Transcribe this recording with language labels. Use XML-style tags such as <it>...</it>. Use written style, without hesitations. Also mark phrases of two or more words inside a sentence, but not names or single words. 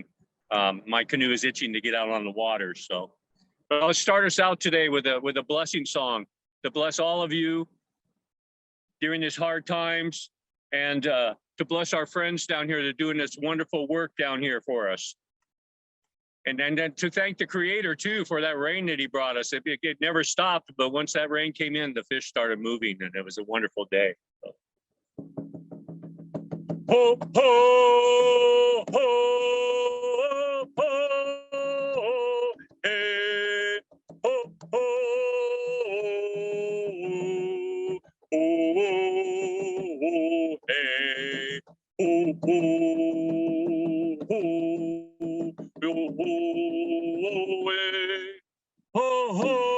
<en>My canoe is itching to get out on the water. So, but I'll start us out today with a blessing song to bless all of you during these hard times, and to bless our friends down here that are doing this wonderful work down here for us. And then to thank the Creator too for that rain that He brought us. It never stopped, but once that rain came in, the fish started moving, and it was a wonderful day. So. Ho, ho, ho, ho, hey, ho, ho, ho, hey, ho, ho, ho, ho,</en>